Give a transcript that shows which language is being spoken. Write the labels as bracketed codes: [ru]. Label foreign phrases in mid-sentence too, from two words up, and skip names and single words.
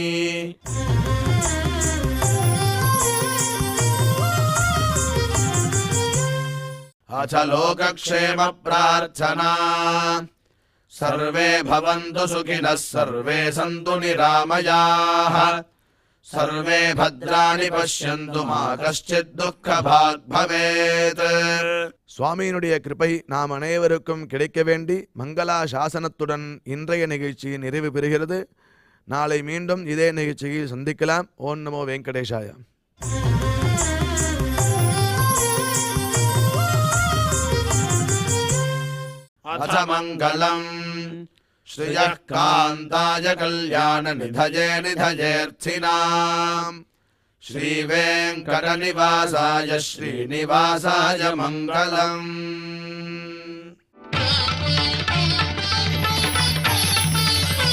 [sa] अथ लोकक्षेम प्रार्थना सर्वे भवन्तु सुखिनः सर्वे सन्तु निरामयाः सर्वे भद्राणि पश्यन्तु मा कश्चित् दुःखभाग् भवेत्। [ta] சுவாமியினுடைய கிருபை நாம் அனைவருக்கும் கிடைக்க வேண்டி மங்களா சாசனத்துடன் இன்றைய நிகழ்ச்சி நிறைவு பெறுகிறது. நாளை மீண்டும் இதே நிகழ்ச்சியில் சந்திக்கலாம். [sa] ॐ नमो वेङ्कटेशाय. अथ मङ्गलम् श्रियः कान्ताय कल्याण निधये निधयेऽर्थिनाम् श्रीवेङ्कटनिवासाय श्रीनिवासाय मङ्गलम्।